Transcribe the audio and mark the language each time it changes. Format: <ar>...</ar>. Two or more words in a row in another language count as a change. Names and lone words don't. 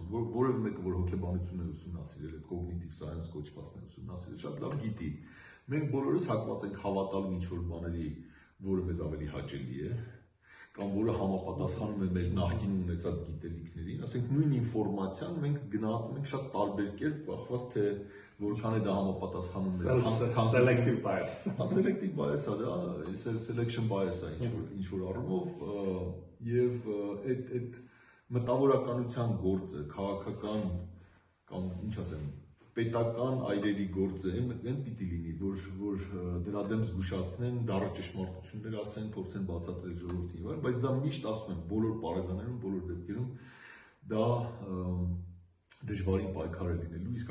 <hy>որևէ մեկը որ հոգեբանությունն է ուսումնասիրել, այդ</hy> <en>cognitive science</en> <hy>կոչվածն է ուսումնասիրել, շատ լավ գիտի։ Մենք բոլորս հակված ենք հավատալու ինչ-որ բաների, որը մեզ ավելի հաճելի է, կամ որը համապատասխանում է մեր նախկին ունեցած գիտելիքներին, ասենք նույն ինֆորմացիան մենք գնահատում ենք շատ տարբեր կերպ, կախված թե որքան է դա համապատասխանում է</hy> <en>selective bias։ Selective bias-ը դա, selection bias-</en> <hy>ը ինչ որ առումով եւ այդ մտավորականության գործը, քաղաքական կամ ինչ ասեմ պետական այրերի գործը այն պիտի լինի, որ դրա դեմ զգուշացնեն, դառը ճշմարտություններ ասեն, փորձեն բացատրել ժողովրդին, բայց դա միշտ ասում եմ բոլոր պարագաներում, բոլոր դեպքերում դա դժվարին պայքար է լինելու, իսկ</hy>